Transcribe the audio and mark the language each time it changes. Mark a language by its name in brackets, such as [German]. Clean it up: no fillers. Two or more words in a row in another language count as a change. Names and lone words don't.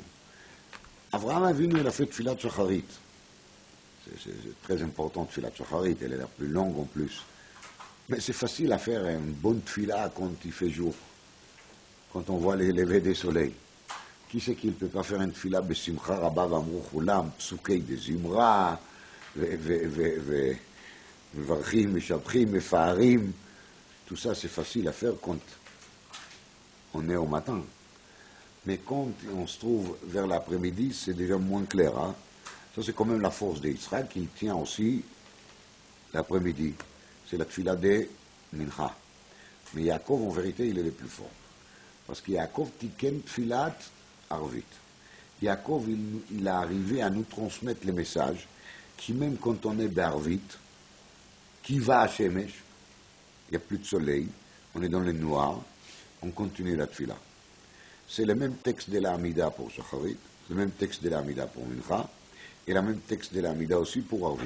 [French] Avraham Avinu, il a fait [Hebrew] תפילת שחרית. [French] C'est très important, [Hebrew] תפילת שחרית. [French] Elle est la plus longue en plus. Mais c'est facile à faire une bonne tfila quand il fait jour. Quand on voit les levées des soleils. Qui c'est qui ne peut pas faire une tfila [Hebrew] בשמחה רבה ואמרו כולם פסוקי דזמרא מברכים משבחים מפארים. [French] Tout ça, c'est facile à faire quand on est au matin. Mais quand on se trouve vers l'après-midi, c'est déjà moins clair. Hein? Ça, c'est quand même la force d'Israël qui tient aussi l'après-midi. C'est la tfila de Mincha. Mais Yaakov, en vérité, il est le plus fort. Parce que [Hebrew] יעקב תיקן תפילת ערבית. [French] Yaakov, il a arrivé à nous transmettre les messages qui, même quand on est d'Arvit, qui va à Shemesh, il n'y a plus de soleil, on est dans le noir, on continue la tfila. C'est le même texte de la Hamida pour Shacharit, le même texte de la Hamida pour Mincha, et le même texte de la Hamida aussi pour Arvit.